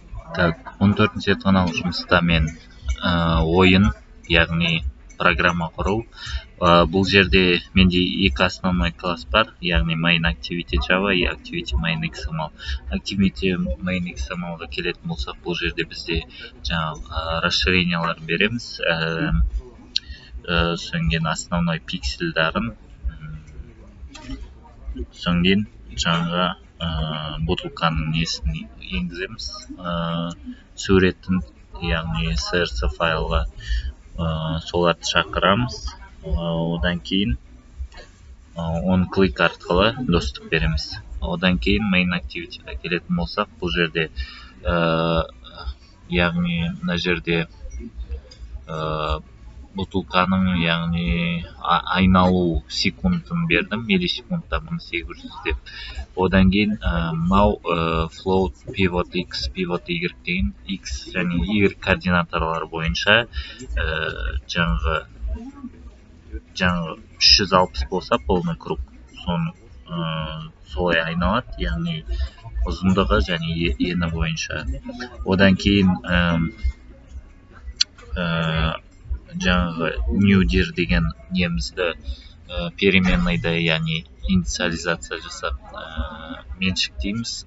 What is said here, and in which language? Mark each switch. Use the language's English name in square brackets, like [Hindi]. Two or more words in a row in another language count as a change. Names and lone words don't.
[Kazakh] Так, 14 зертханалық жұмыста мен ойын, яғни программа құру. Бұл жерде менде екі [Russian] основной класс [Kazakh] бар, яғни [English] main activity Java [Kazakh] и [English] activity main XML. Activity main XML-ға [Kazakh] келетін болсақ, бұл жерде бізде жаңағы расширениялар береміз. Содан кейін основной пиксельдарын, содан кейін жаңағы бутылканың несін енгіземіз, суретін, яғни CSV файлға соларды шақырамыз. Одан кейін [English] on click [Kazakh] арқылы доступ береміз. Одан кейін [English] main activity-ға [Kazakh] келетін болсақ, бұл жерде яғни мына жерде бутылканың, яғни айналу секундын бердім, миллисекундта 1800 деп. Одан кейін [English] float, pivot x, pivot y [Kazakh] деген x және y координаталары бойынша жаңағы 360 болса [Russian] полный круг, [Kazakh] соны солай айналады, яғни ұзындығы және ені бойынша. Одан кейін жаңағы [English] new dir [Kazakh] деген немізді переменныйды, яғни инициализация жасап меншіктейміз.